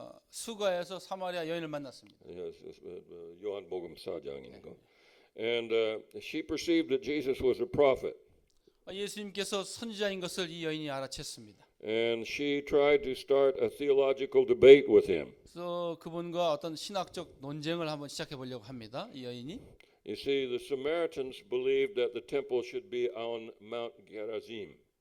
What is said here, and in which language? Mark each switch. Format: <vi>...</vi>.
<ko>수가에서 사마리아 여인을 만났습니다. 요한복음 4장인 거.</ko> <en>And she perceived that Jesus was a prophet.</en> <ko>예수님께서 선지자인 것을 이 여인이 알아챘습니다.</ko> <en>And she tried to start a theological debate with him.</en> <ko>그래서 그분과 어떤 신학적 논쟁을 한번 시작해 보려고 합니다. 이 여인이.</ko> <en>You see, the Samaritans believed that the temple should be on Mount Gerizim.</en>